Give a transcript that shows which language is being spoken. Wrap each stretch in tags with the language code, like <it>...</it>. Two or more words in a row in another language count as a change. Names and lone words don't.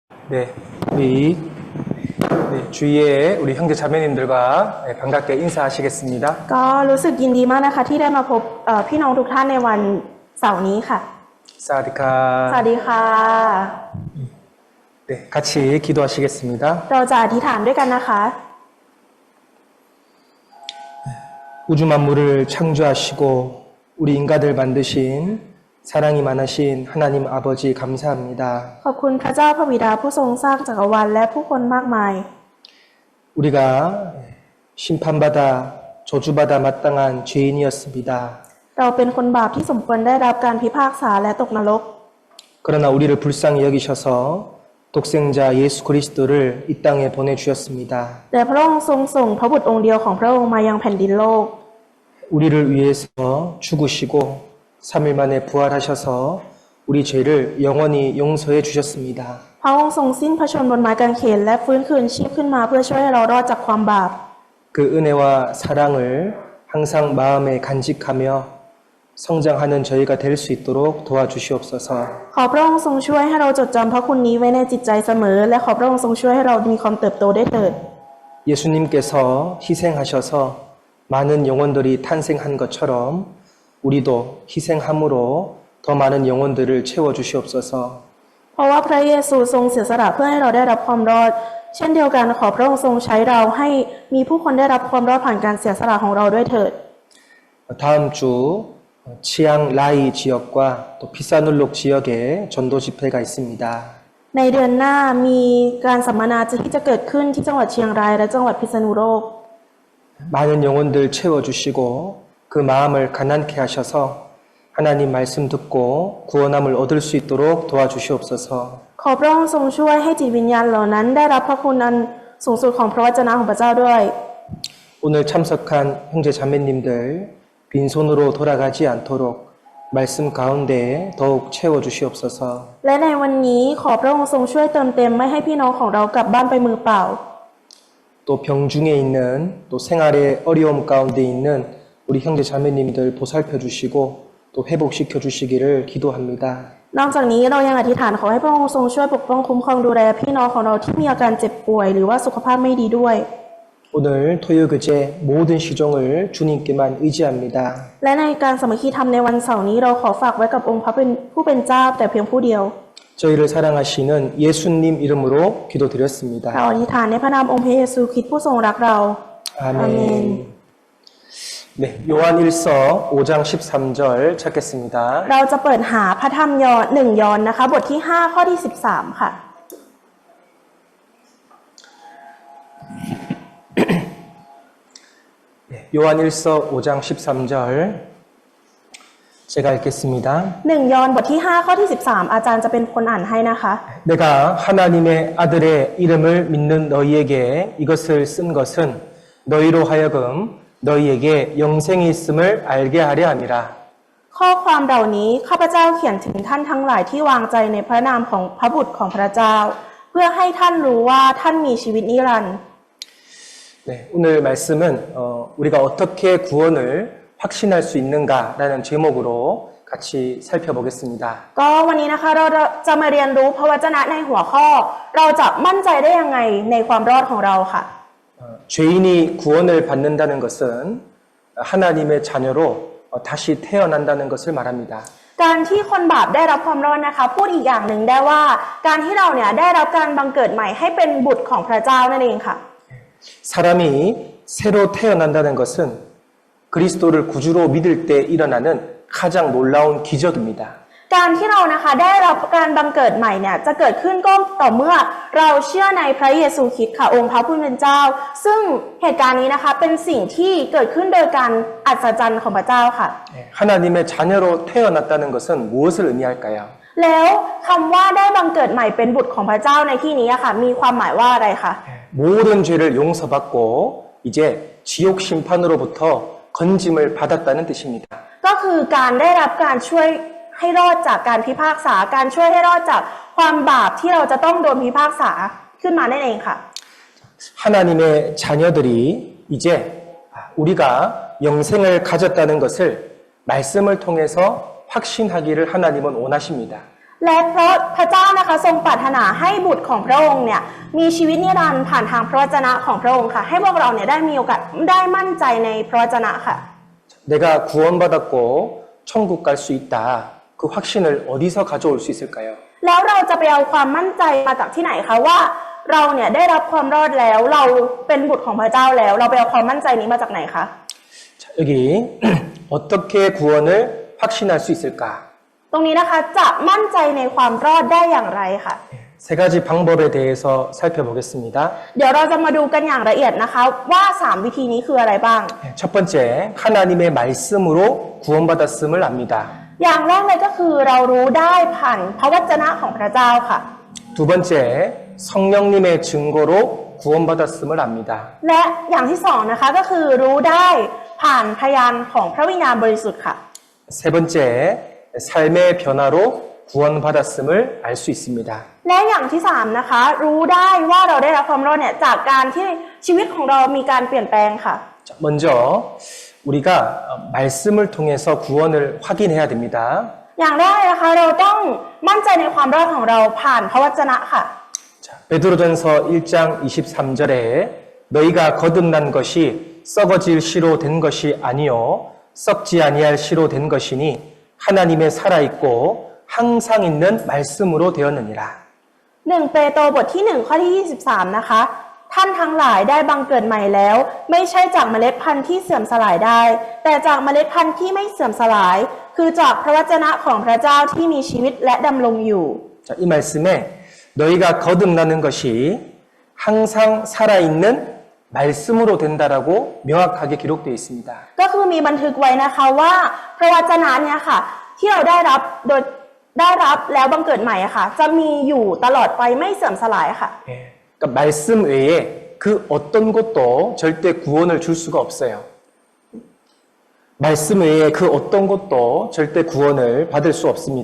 <ko>네, 우리 주위에 우리 형제 자매님들과 반갑게 인사하시겠습니다.</ko> <th>ก็รู้สึกยินดีมากนะคะที่ได้มาพบพี่น้องทุกท่านในวันเสาร์นี้ค่ะ สวัสดีค่ะ. สวัสดีค่ะ</th> <ko>네, 같이 기도하시겠습니다.</ko> <th>เราจะอธิษฐานด้วยกันนะคะ</th> <ko>우주 만물을 창조하시고 우리 인간들 만드신 사랑이 많으신 하나님 아버지 감사합니다.</ko> <th>ขอบคุณพระเจ้าพระบิดาผู้ทรงสร้างจักรวาลและผู้คนมากมาย</th> <ko>우리가 심판받아 저주받아 마땅한 죄인이었습니다.</ko> <th>เราเป็นคนบาปที่สมควรได้รับการพิพากษาและตกนรก</th> <ko>그러나 우리를 불쌍히 여기셔서 독생자 예수 그리스도를 이 땅에 보내주셨습니다.</ko> <th>แต่พระองค์ทรงส่งพระบุตรองค์เดียวของพระองค์มายังแผ่นดินโลก</th> <ko>우리를 위해서 죽으시고 3일 만에 부활하셔서 우리 죄를 영원히 용서해 주셨습니다.</ko> <th>พระองค์ทรงสิ้นพระชนม์บนไม้กางเขนและฟื้นคืนชีพขึ้นมาเพื่อช่วยให้เรารอดจากความบาป</th> <ko>그 은혜와 사랑을 항상 마음에 간직하며 성장하는 저희가 될 수 있도록 도와주시옵소서.</ko> <th>ขอพระองค์ทรงช่วยให้เราจดจำพระคุณนี้ไว้ในจิตใจเสมอและขอพระองค์ทรงช่วยให้เรามีความเติบโตได้เถิด</th> <ko>예수님께서 희생하셔서 많은 영혼들이 탄생한 것처럼 우리도 희생함으로 더 많은 영혼들을 채워주시옵소서.</ko> <th>เพราะว่าพระเยซูทรงเสียสละเพื่อให้เราได้รับความรอด เช่นเดียวกันขอพระองค์ทรงใช้เราให้มีผู้คนได้รับความรอดผ่านการเสียสละของเราด้วยเถิด</th> <ko>다음 주 치앙 라이 지역과 또 피사눌록 지역에 전도 집회가 있습니다.</ko> <th>ในเดือนหน้ามีการสัมมนาที่จะเกิดขึ้นที่จังหวัดเชียงรายและจังหวัดพิษณุโลก</th> <ko>많은 영혼들 채워주시고 그 마음을 가난케 하셔서 하나님 말씀 듣고 구원함을 얻을 수 있도록 도와주시옵소서.</ko> <th>ขอพระองค์ทรงช่วยให้จิตวิญญาณเหล่านั้นได้รับพระคุณอันสูงสุดของพระวจนะของพระเจ้าด้วย</th> <ko>오늘 참석한 형제 자매님들 빈손으로 돌아가지 않도록 말씀 가운데 더욱 채워주시옵소서.</ko> <th>และในวันนี้ขอพระองค์ทรงช่วยเติมเต็มไม่ให้พี่น้องของเรากลับบ้านไปมือเปล่า</th> <ko>또 병중에 있는 또 생활의 어려움 가운데 있는 우리 형제 자매님들 보살펴 주시고 또 회복시켜 주시기를 기도합니다.</ko> <th>นอกจากนี้เรายังอธิษฐานขอให้พระองค์ทรงช่วยปกป้องคุ้มครองดูแลพี่น้องของเราที่มีอาการเจ็บป่วยหรือว่าสุขภาพไม่ดีด้วย</th> <ko>오늘 토요그제 모든 시종을 주님께만 의지합니다.</ko> <th>และในการสามัคคีธรรมในวันเสาร์นี้เราขอฝากไว้กับองค์พระผู้เป็นเจ้าแต่เพียงผู้เดียว</th> <ko>저희를 사랑하시는 예수님 이름으로 기도드렸습니다.</ko> <th>เราอธิษฐานในพระนามองค์พระเยซูคริสต์ผู้ทรงรักเรา</th> <ko>아멘. 네, 요한 1서 5장 13절 찾겠습니다.</ko> <th>เราจะเปิดหาพระธรรมยอห์นนะคะบทที่5ข้อที่13ค่ะ</th> <ko>요한 1서 5장 13절 제가 읽겠습니다.</ko> <th>ยอห์นบทที่5ข้อที่13อาจารย์จะเป็นคนอ่านให้นะคะ</th> <ko>내가 하나님의 아들의 이름을 믿는 너희에게 이것을 쓴 것은 너희로 하여금 너희에게 영생이 있음을 알게 하려 함이라.</ko> <th>ข้อความเหล่านี้ข้าพเจ้าเขียนถึงท่านทั้งหลายที่วางใจในพระนามของพระบุตรของพระเจ้า เพื่อให้ท่านรู้ว่าท่านมีชีวิตนิรันดร์</th> <ko>네, 오늘 말씀은 우리가 어떻게 구원을 확신할 수 있는가라는 제목으로 같이 살펴보겠습니다.</ko> <th>ก็วันนี้นะคะเราจะมาเรียนรู้พระวจนะในหัวข้อ เราจะมั่นใจได้ยังไงในความรอดของเราค่ะ</th> <ko>죄인이 구원을 받는다는 것은 하나님의 자녀로 다시 태어난다는 것을 말합니다.</ko> <th>การที่คนบาปได้รับความรอดนะคะพูดอีกอย่างหนึ่งได้ว่าการที่เราเนี่ยได้รับการบังเกิดใหม่ให้เป็นบุตรของพระเจ้านั่นเองค่ะ</th> <ko>사람이 새로 태어난다는 것은 그리스도를 구주로 믿을 때 일어나는 가장 놀라운 기적입니다.</ko> <th>การที่เรานะคะได้รับการบังเกิดใหม่เนี่ยจะเกิดขึ้นก็ต่อเมื่อเราเชื่อในพระเยซูคริสต์ค่ะองค์พระผู้เป็นเจ้า ซึ่งเหตุการณ์นี้นะคะเป็นสิ่งที่เกิดขึ้นโดยการอัศจรรย์ของพระเจ้าค่ะ</th> <ko>하나님의 자녀로 태어났다는 것은 무엇을 의미할까요?</ko> <th>แล้วคำว่าได้บังเกิดใหม่เป็นบุตรของพระเจ้าในที่นี้ค่ะมีความหมายว่าอะไรคะ</th> <ko>모든 죄를 용서받고 이제 지옥 심판으로부터 건짐을 받았다는 뜻입니다.</ko> <th>ก็คือการได้รับการช่วยให้รอดจากการพิพากษาการช่วยให้รอดจากความบาปที่เราจะต้องโดนพิพากษาขึ้นมานั่นเองค่ะ</th> <ko>하나님의 자녀들이 이제 우리가 영생을 가졌다는 것을 말씀을 통해서 확신하기를 하나님은 원하십니다.</ko> <th>และเพราะพระเจ้านะคะทรงปรารถนาให้บุตรของพระองค์เนี่ยมีชีวิตนิรันดร์ผ่านทางพระวจนะของพระองค์ค่ะให้พวกเราเนี่ยได้มีโอกาสได้มั่นใจในพระวจนะค่ะ</th> <ko>내가 구원받았고 천국 갈 수 있다. 그 확신을 어디서 가져올 수 있을까요?</ko> <th>แล้วเราจะไปเอาความมั่นใจมาจากที่ไหนคะว่าเราเนี่ยได้รับความรอดแล้วเราเป็นบุตรของพระเจ้าแล้วเราไปเอาความมั่นใจนี้มาจากไหนคะ</th> <ko>자, 여기 어떻게 구원을 확신할 수 있을까?</ko> <th>ตรงนี้นะคะจะมั่นใจในความรอดได้อย่างไรค่ะ</th> <ko>세 가지 방법에 대해서 살펴보겠습니다.</ko> <th>เดี๋ยวเราจะมาดูกันอย่างละเอียดนะคะว่า3วิธีนี้คืออะไรบ้าง</th> <ko>첫 번째, 하나님의 말씀으로 구원받았음을 압니다.</ko> <th>อย่างแรกเลยก็คือเรารู้ได้ผ่านพระวจนะของพระเจ้าค่ะ</th> <ko>두 번째, 성령님의 증거로 구원받았음을 압니다.</ko> <th>และอย่างที่สองนะคะก็คือรู้ได้ผ่านพยานของพระวิญญาณบริสุทธิ์ค่ะ</th> <ko>세 번째, 삶의 변화로 구원받았음을 알 수 있습니다.</ko> <th>และอย่างที่3นะคะรู้ได้ว่าเราได้รับความรอดเนี่ยจากการที่ชีวิตของเรามีการเปลี่ยนแปลงค่ะ</th> <ko>자, 먼저 우리가 말씀을 통해서 구원을 확인해야 됩니다.</ko> <th>อย่างแรกนะคะเราต้องมั่นใจในความรอดของเราผ่านพระวจนะค่ะ</th> <ko>자, 베드로전서 1장 23절에 너희가 거듭난 것이 썩어질 씨로 된 것이 아니요 썩지 아니할 씨로 된 것이니 하나님의 살아있고 항상 있는 말씀으로 되었느니라.</ko> <th>1 เปโตรบทที่1ข้อที่23นะคะท่านทั้งหลายได้บังเกิดใหม่แล้วไม่ใช่จากเมล็ดพันธุ์ที่เสื่อมสลายได้แต่จากเมล็ดพันธุ์ที่ไม่เสื่อมสลายคือจากพระวจนะของพระเจ้าที่มีชีวิตและดำรงอยู่</th> <ko>자, 이 말씀에 너희가 거듭나는 것이 항상 살아있는 말씀으로 된다라고 명확하게 기록되어 있습니다.</ko> <th>ก็คือมีบันทึกไว้นะคะว่าพระวจนะเนี่ยค่ะที่เราได้รับแล้วบังเกิดใหม่อะค่ะจะมีอยู่ตลอดไปไม่เสื่อมสลายค่ะ</th> <ko>예, 그러니까 말씀 외에 그 어떤 것도 절대 구원을 줄 수가 없어요. 말씀 외에 그 어떤 것도 절대 구원을 받을 수 없습니다.</ko>